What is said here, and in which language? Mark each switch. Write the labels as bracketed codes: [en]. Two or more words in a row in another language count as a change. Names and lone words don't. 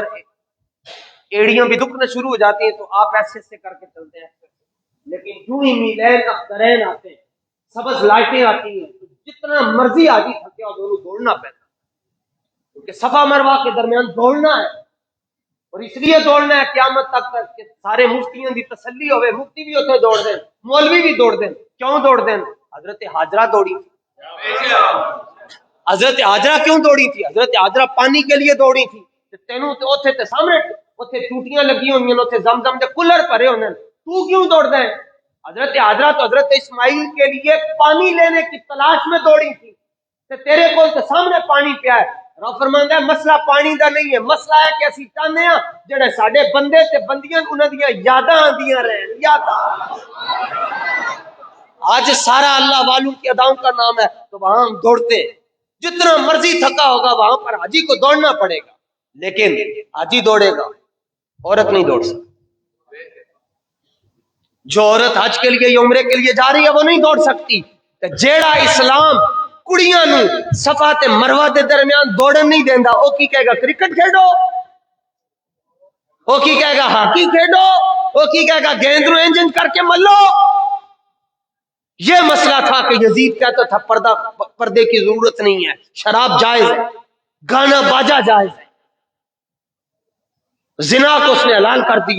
[ur] ایڑیاں بھی دکھنا شروع ہو جاتی ہیں تو آپ ایسے کر کے چلتے ہیں، لیکن جو ہی میلین اخترین آتے ہیں، سبز لائٹیں آتی ہیں، تو جتنا مرضی آدمی تھکے اور دونوں دوڑنا پڑتا ہے، کیونکہ صفا مروہ کے درمیان دوڑنا ہے، اور اس لیے دوڑنا ہے قیامت تک کہ سارے مفتیوں کی تسلی ہوئے، مفتی بھی اتنے دوڑ دیں، مولوی بھی دوڑ دیں۔ کیوں دوڑ دیں؟ حضرت حاجرہ دوڑی تھی۔ حضرت حاجرہ کیوں دوڑی تھی؟ حضرت حاجرہ پانی کے لیے دوڑی تھی، [pa] تینوں تے اوتھے تے سامنے اوتھے ٹوٹیاں لگی ہوئی ہیں، اوتھے زمزم دے کولر بھرے ہونے، تو کیوں دوڑدا ہے؟ [ur] حضرت حاجرہ تو حضرت اسماعیل کے لیے پانی لینے کی تلاش میں دوڑی تھی، [pa] تے تیرے کول تے سامنے پانی پیا ہے۔ رب فرماندا ہے مسئلہ پانی دا نہیں ہے، مسئلہ ہے کہ اسی چاہنے ہاں جڑے ساڈے بندے تے بندیاں انہاں دیاں یاداں آندیاں رہن، یاداں۔ [ur] آج سارا اللہ والوں کی اداؤں کا نام ہے تو وہاں ہم دوڑتے ہیں، جتنا مرضی تھکا ہوگا وہاں پر حاجی کو دوڑنا پڑے گا، لیکن حاجی دوڑے گا، عورت نہیں دوڑ سکتی۔ جو عورت حج کے لیے یا عمرے کے لیے جا رہی ہے وہ نہیں دوڑ سکتی۔ [pa] جیڑا اسلام کڑیاں نو صفا تے مروہ دے درمیان دوڑن نہیں دیندا، او کی کہے گا کرکٹ کھیڈو، او کی کہے گا ہاکی کھیڈو، او کی کہے گا گیند نو انجن کر کے ملو۔ [ur] یہ مسئلہ تھا کہ یزید کہتا تھا پردے کی ضرورت نہیں ہے، شراب جائز ہے، گانا باجا جائز ہے، زنا کو اس نے حلال کر دیا۔